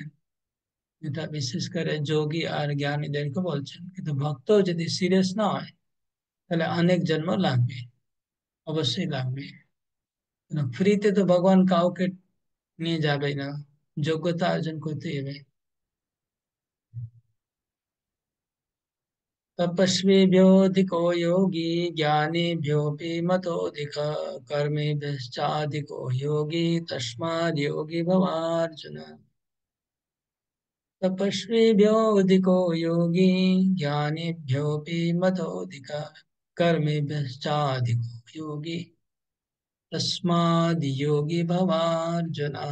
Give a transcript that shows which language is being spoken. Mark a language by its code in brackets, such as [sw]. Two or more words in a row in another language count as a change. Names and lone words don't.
[bn] এটা বিশেষ করে যোগী আর জ্ঞানীদেরকে বলছেন, কিন্তু ভক্ত যদি সিরিয়াস না হয় তাহলে অনেক জন্ম লাগবে, অবশ্যই লাগবে। ফ্রিতে তো ভগবান কাউকে নিয়ে যাবে না, যোগ্যতা অর্জন করতে হবে। [sa] तपस्विभ्योऽधिको योगी ज्ञानिभ्योऽपि मतोऽधिकः कर्मिभ्यश्चाधिको योगी तस्माद् योगी भवार्जुन। तपस्विभ्योऽधिको योगी ज्ञानिभ्योऽपि मतोऽधिकः कर्मिभ्यश्चाधिको योगी तस्माद् योगी भवार्जुन।